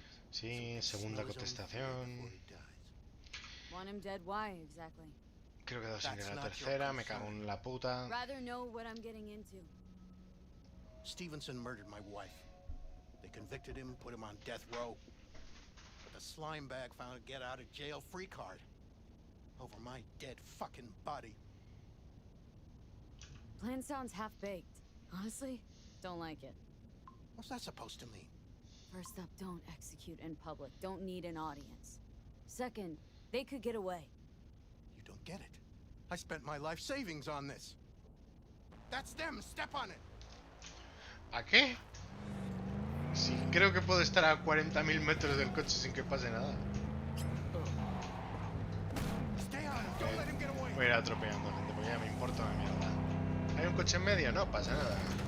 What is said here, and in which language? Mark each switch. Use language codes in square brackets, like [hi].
[es] Sí, segunda contestación. [en] Want him dead? Why exactly? [es] Creo que he dado sin querer la tercera. Me cago en la puta. [en] Rather know what I'm getting into. Stevenson murdered my wife. They convicted him, put him on death row. But the slime bag found a get out of jail free card over my dead fucking body. Plan sounds half-baked. Honestly, don't like it. What's that supposed to mean? First up, don't execute in public. Don't need an audience. Second, they could get away. You don't get it. I spent my life savings on this. That's them. Step on it. [es] ¿A qué? Sí, creo que puedo estar a 40.000 metros del coche sin que pase nada. Voy a ir atropellando gente, porque ya me importa una mierda. ¿Hay un coche en medio? No pasa nada.